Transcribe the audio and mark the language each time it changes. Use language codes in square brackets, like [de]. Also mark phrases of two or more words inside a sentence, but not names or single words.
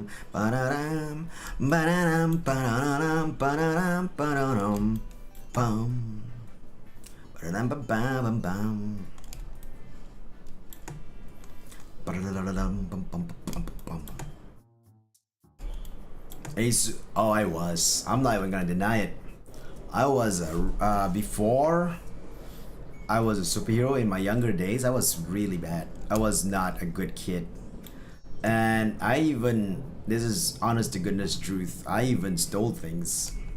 [en] ba-da-dam ba-da-dam ba-da-dam ba-da-dam ba-da-dam bam ba-da-dam ba-bam bam ba-da-da-da-dam bam bam bam bam. Oh, I was. I'm not even gonna deny it. I was before I was a superhero in my younger days. I was really bad. I was not a good kid. And I even, this is honest to goodness truth, I even stole things.